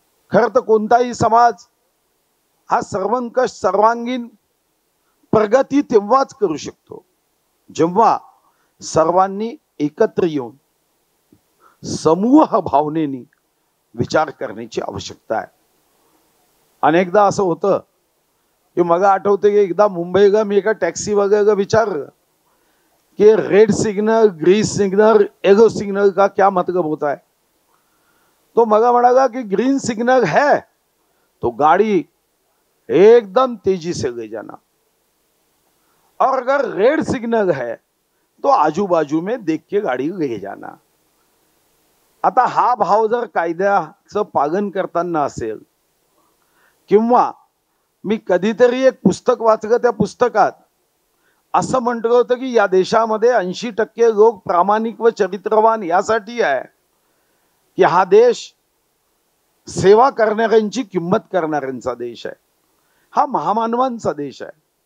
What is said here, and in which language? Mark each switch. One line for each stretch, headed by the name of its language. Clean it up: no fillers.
Marathi: खरं तर कोणताही समाज हा सर्वंकष सर्वांगीण प्रगती तेव्हाच करू शकतो जेव्हा सर्वांनी एकत्र येऊन समूह भावनेने विचार करण्याची आवश्यकता आहे. अनेकदा असं होतं की मला आठवतं की एकदा मुंबईला मी एका टॅक्सी वगैरे विचारलं कि red signal, green signal, yellow signal
Hindi: का क्या मतलब होता है.
Marathi: तो मगा म्हणाला कि
Hindi: ग्रीन सिग्नल है तो गाड़ी एकदम तेजी से ले जाना, और अगर रेड सिग्नल है तो आजू बाजू में देख के गाड़ी ले जाना.
Marathi: आता हा भाव जर कायद्याचं पालन करताना असेल, किंवा मी कधीतरी एक पुस्तक वाचलं, त्या पुस्तकात असं म्हटलं होतं की या देशामध्ये 80% लोक प्रामाणिक व चरित्रवान यासाठी आहे की हा देश सेवा करणाऱ्यांची किंमत करणाऱ्यांचा देश आहे, हा महामानवांचा देश आहे.